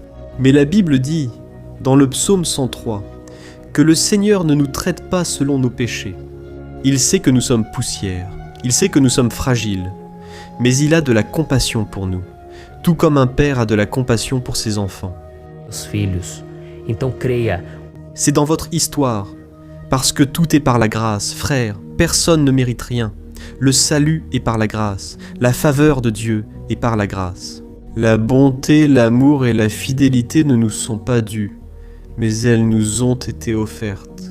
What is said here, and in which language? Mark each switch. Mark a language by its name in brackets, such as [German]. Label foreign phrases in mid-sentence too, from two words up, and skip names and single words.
[French] Mais la Bible dit, dans le psaume 103, que le Seigneur ne nous traite pas selon nos péchés. Il sait que nous sommes poussière, il sait que nous sommes fragiles, mais il a de la compassion pour nous, tout comme un père a de la compassion pour ses enfants. [Portuguese] Os filhos. Então creia. [French] C'est dans votre histoire, parce que tout est par la grâce, frère, personne ne mérite rien. Le salut est par la grâce, la faveur de Dieu est par la grâce. La bonté, l'amour et la fidélité ne nous sont pas dues, mais elles nous ont été offertes.